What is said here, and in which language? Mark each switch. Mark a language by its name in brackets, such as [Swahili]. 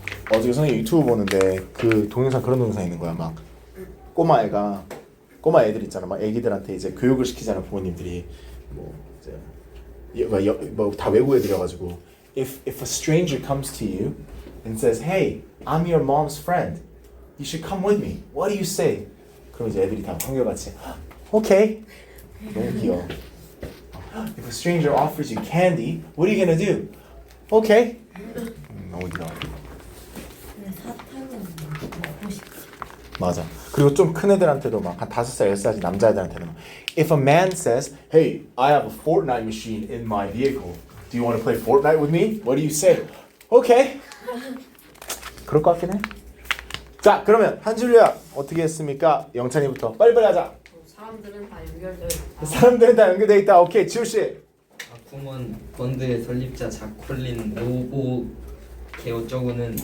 [Korean] 어저께 선생님 유튜브 보는데 그 동영상 그런 동영상 있는 거야. 막 꼬마 애들 있잖아. 막 애기들한테 이제 교육을 시키잖아 부모님들이. 뭐 이제 뭐 다 외국 애들이어가지고 [English] if a stranger comes to you and says, "Hey, I'm your mom's friend. You should come with me. What do you say?" [Korean] 그럼 이제 애들이 다 한결같이 [English] "Okay." [Korean] 너무 귀여워. [English] If a stranger offers you candy, what are you gonna do? Okay. [Korean] 너무 귀여워. 근데 사탕은 먹고 싶어. 맞아. 그리고 좀 큰 애들한테도 막 한 5살, 6살짜리 남자애들한테는 [English] If a man says, "Hey, I have a Fortnite machine in my vehicle. Do you want to play Fortnite with me?" What do you say? Okay. [Korean] 그럴 것 같긴 해. 자, 그러면 한 줄 요약 어떻게 했습니까? 영찬이부터 빨리빨리 하자. 사람들은 다 연결돼 있다. 사람들은 다 연결돼 있다. 오케이, 지우 씨. 아쿠먼 펀드의 설립자 자콜린 로보 개어쩌고는